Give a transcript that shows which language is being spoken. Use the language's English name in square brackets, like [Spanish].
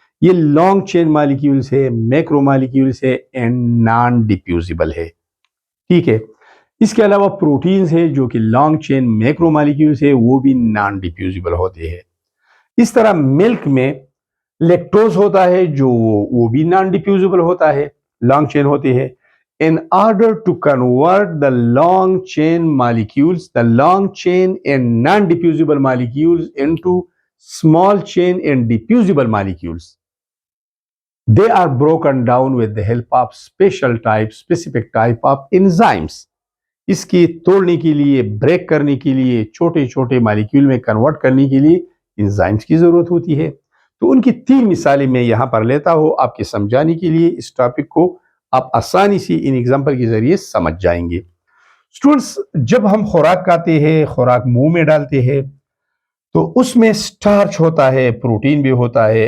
[Urdu] یہ لانگ چین مالیکیولز ہے، macro molecules ہے، اینڈ نان ڈیفیوزیبل ہے. ٹھیک ہے. اس کے علاوہ پروٹینز ہے جو کہ لانگ چین میکرو مالیکیولز ہے، وہ بھی نان ڈیفیوزیبل ہوتے ہیں. اس طرح ملک میں لیکٹوز ہوتا ہے جو وہ بھی نان ڈیفیوزیبل ہوتا ہے، لانگ چین ہوتے ہیں. [English] In order to convert the long chain molecules, the long chain and non-diffusible molecules into small chain and diffusible molecules, they are broken down with the help of specific type of enzymes. [Urdu] اس کی توڑنے کے لیے، break کرنے کے لیے، چھوٹے چھوٹے molecule میں کنورٹ کرنے کے لیے انزائمز کی ضرورت ہوتی ہے. تو ان کی 3 مثالیں میں یہاں پر لیتا ہوں آپ کے سمجھانے کے لیے. اس ٹاپک کو آپ آسانی سے ان ایگزامپل کے ذریعے سمجھ جائیں گے. اسٹوڈنٹس، جب ہم خوراک کھاتے ہیں، خوراک منہ میں ڈالتے ہیں، تو اس میں سٹارچ ہوتا ہے، پروٹین بھی ہوتا ہے.